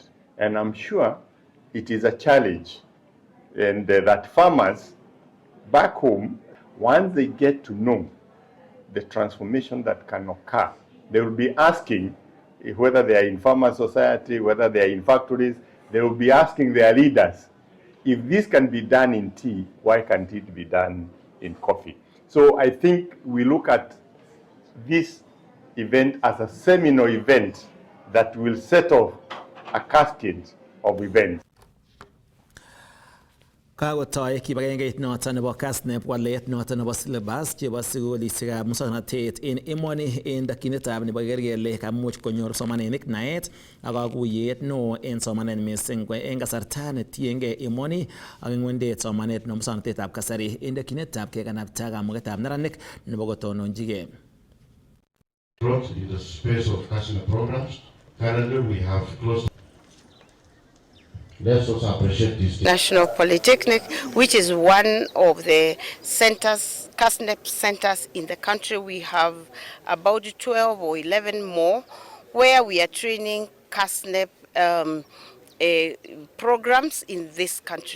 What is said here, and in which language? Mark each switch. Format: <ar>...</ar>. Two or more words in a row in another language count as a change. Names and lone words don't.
<en>And I'm sure it is a challenge, and that farmers back home, once they get to know the transformation that can occur, they will be asking, whether they are in farmer society, whether they are in factories, they will be asking their leaders, if this can be done in tea, why can't it be done in coffee? So I think we look at this event as a seminal event that will set off a cascade of events.</en> <kln>Kakotoi kibagengeit noton nebo Kass walet noton nebo syllabus chebo sukulishekab muswoknotet en emoni en dakyinetab nebo keker kele kamuch konyor somanenik naet ak kakuyet neo en somanet mising en kasarta netiengei emoni ak ng'wendet somanet nebo muswoknotetab kasari en dakyinetab kekanapta kamugetab neranik nebo kotononjigei.</kln> <en>In the space of national programs, currently we have close. Let's also appreciate this. National Polytechnic, which is one of the centers, CASNEP centers in the country. We have about 12 or 11 more where we are training CASNEP programs in this country.</en>